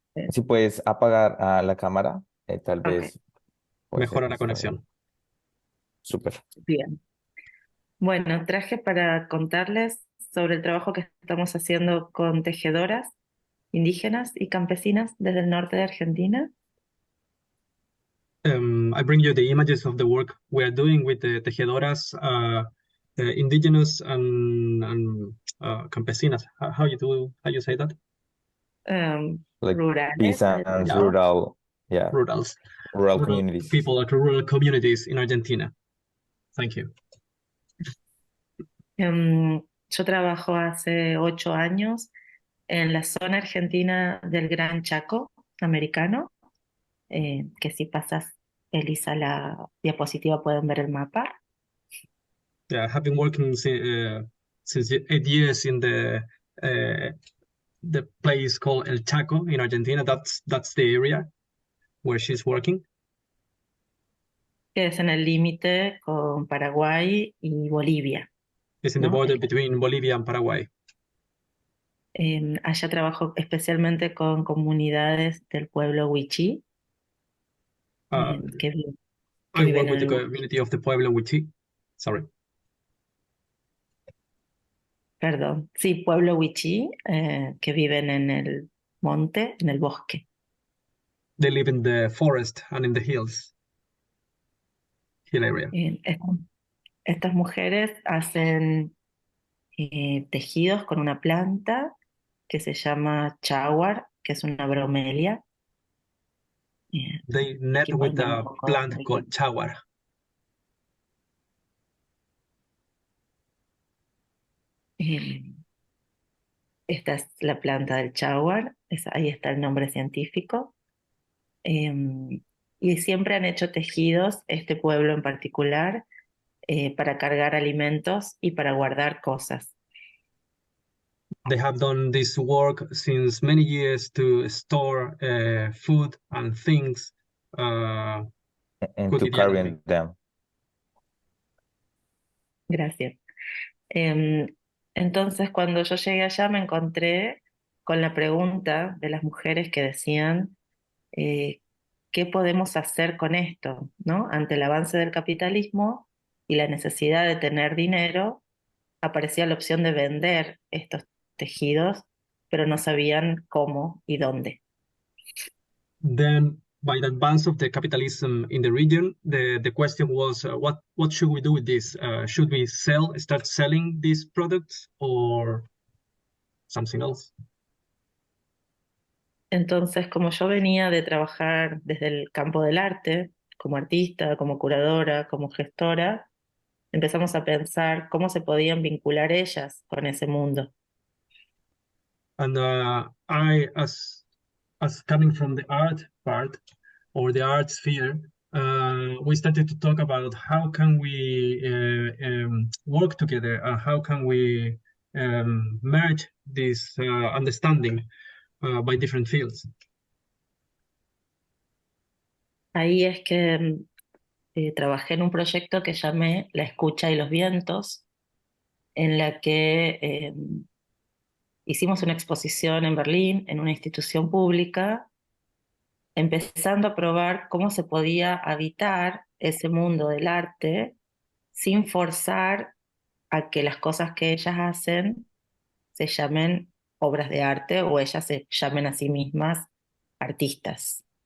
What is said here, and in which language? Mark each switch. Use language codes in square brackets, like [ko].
[es] si puedes apagar la cámara, tal vez mejora la conexión. Súper. Bien. Bueno, traje para contarles sobre el trabajo que estamos haciendo con tejedoras indígenas y campesinas desde el norte de Argentina. [en] I bring you the images of the work we are doing with the tejedoras, indigenous and campesinas. How you say that? Like [es] Rurales. [en] peasants, rural communities. People at rural communities in Argentina. Thank you. [es] Yo trabajo hace 8 años en la zona argentina del Gran Chaco americano, que si pasas, Elisa, la diapositiva, pueden ver el mapa. [en] Yeah, I have been working since 8 years in the place called El Chaco in Argentina. That's the area where she's working. [es] Que es en el límite con Paraguay y Bolivia. [en] It's in the border between Bolivia and Paraguay. [es] Allá trabajo especialmente con comunidades del pueblo Wichí. Que [en] I work with the community of the Pueblo Wichí. Sorry. [es] Perdón. Sí, pueblo Wichí, que viven en el monte, en el bosque. [en] They live in the forest and in the hill area. [es] Estas mujeres hacen tejidos con una planta que se llama chawar, que es una bromelia. [en] They net with a plant called chawar. [es] Esta es la planta del chawar, ahí está el nombre científico. Y siempre han hecho tejidos, este pueblo en particular, para cargar alimentos y para guardar cosas. [en] They have done this work since many years to store food and things. And to carry them. [es] Gracias. Entonces, cuando yo llegué allá, me encontré con la pregunta de las mujeres que decían, ¿qué podemos hacer con esto? ¿No? Ante el avance del capitalismo y la necesidad de tener dinero, aparecía la opción de vender estos tejidos, pero no sabían cómo y dónde. [en] Then, by the advance of the capitalism in the region, the question was, what should we do with this? Should we start selling these products, or something else. [es] Entonces, como yo venía de trabajar desde el campo del arte, como artista, como curadora, como gestora, empezamos a pensar cómo se podían vincular ellas con ese mundo. [en] And I, as coming from the art part or the art sphere, we started to talk about how can we work together, how can we merge this understanding by different fields. [es] Ahí es que trabajé en un proyecto que llamé La Escucha y los Vientos, en la que hicimos una exposición en Berlín, en una institución pública, empezando a probar cómo se podía habitar ese mundo del arte sin forzar a que las cosas que ellas hacen se llamen obras de arte o ellas se llamen a sí mismas artistas.